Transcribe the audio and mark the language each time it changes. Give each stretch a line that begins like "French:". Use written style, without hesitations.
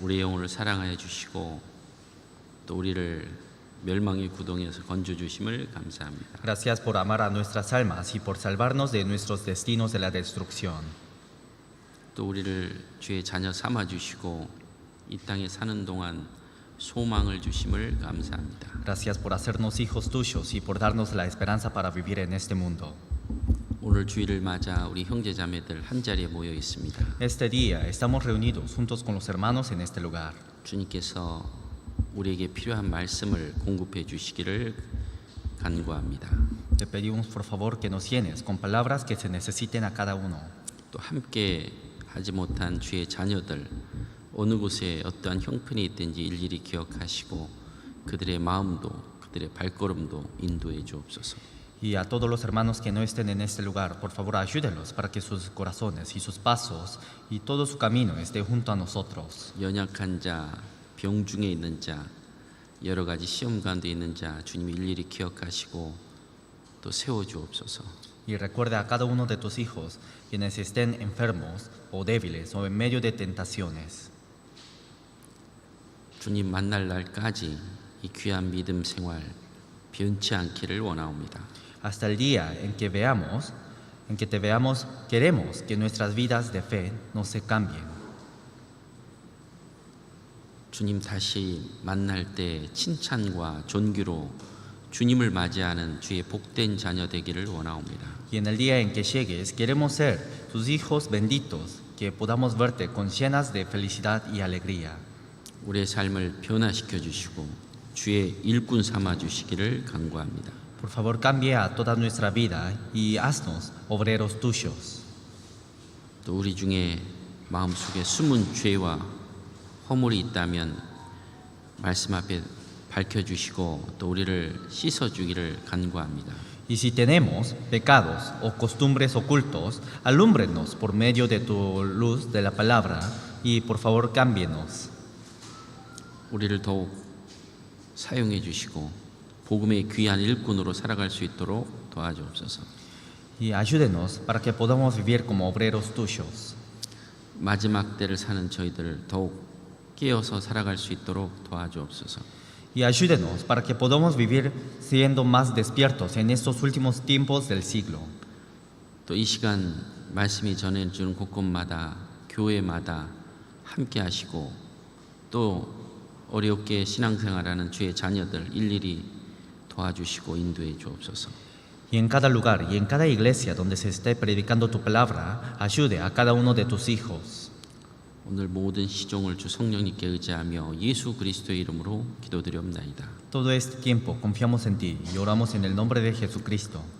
Korean: 우리의 영혼을 사랑하여 주시고 또 우리를 멸망의 구덩이에서 건져 주심을 감사합니다.
Spanish: Gracias por amar a nuestras almas y por salvarnos de nuestros destinos de la destrucción.
Korean: 또 우리를 주의 자녀 삼아 주시고 이 땅에 사는 동안 소망을 주심을 감사합니다.
Spanish: Gracias por hacernos hijos tuyos y por darnos la esperanza para vivir en este mundo.
Korean: 오늘 주일을 맞아 우리 형제 자매들 한 자리에 모여 있습니다.
Spanish: Este día estamos reunidos juntos con los hermanos en este lugar.
Korean: 주님께서 우리에게 필요한 말씀을 공급해 주시기를 간구합니다.
Spanish: Te pedimos por favor que nos llenes con palabras que se necesiten a cada uno.
Korean: 또 함께 하지 못한 주의 자녀들 어느 곳에 어떠한 형편이 있든지 일일이 기억하시고 그들의 마음도 그들의 발걸음도 인도해 주옵소서.
Spanish: Y a todos los hermanos que no estén en este lugar, por favor ayúdenlos para que sus corazones y sus pasos y todo su camino esté junto a nosotros.
Korean: 연약한 자, 병 중에 있는 자, 여러 가지 시험 가운데 있는 자 주님이 일일이 기억하시고 또 세워 주옵소서.
Spanish: Y recuerda a cada uno de tus hijos quienes estén enfermos o débiles o en medio de tentaciones.
Korean: 주님 만날 날까지 이 귀한 믿음 생활 변치 않기를 원하옵니다.
Spanish: Hasta el día en que te veamos, queremos que nuestras vidas de fe no se cambien.
Korean: 주님 다시 만날 때 칭찬과 존귀로 주님을 맞이하는 주의 복된 자녀 되기를 원하옵니다.
Spanish: Y en el día en que llegues, queremos ser tus hijos benditos, que podamos verte con llenas de felicidad y alegría.
Korean: 우리의 삶을 변화시켜 주시고 주의 일꾼 삼아 주시기를 간구합니다.
Spanish: Por favor, cambia toda nuestra vida y haznos obreros tuyos.
Korean: 또 우리 중에 마음속에 숨은 죄와 허물이 있다면 말씀 앞에 밝혀주시고 또 우리를 씻어주기를 간구합니다.
Spanish: Y si tenemos pecados o costumbres ocultos, alúmbrenos por medio de tu luz de la palabra y por favor cámbienos.
Korean: 우리를 더욱 사용해 주시고 복음의 귀한 일꾼으로 살아갈 수 있도록 도와주옵소서.
Spanish: Y ayúdenos para que podamos vivir como obreros tuyos.
Korean: 마지막 때를 사는 저희들 더욱 깨어서 살아갈 수 있도록 도와주옵소서.
Spanish: Y ayúdenos para que podamos vivir siendo más despiertos en estos últimos tiempos del siglo.
Korean: 또 이 시간 말씀이 전해주는 곳곳마다 교회마다 함께 하시고 또 어렵게 신앙생활하는 주의 자녀들 일일이 도와주시고 인도해 주옵소서.
Spanish: Y en cada lugar y en cada iglesia donde se esté predicando tu palabra, ayude a cada uno de tus hijos.
Korean: 오늘 모든 시종을 주 성령님께 의지하며 예수 그리스도의 이름으로 기도드리옵나이다.
Spanish: Todo este tiempo confiamos en ti y oramos en el nombre de Jesucristo.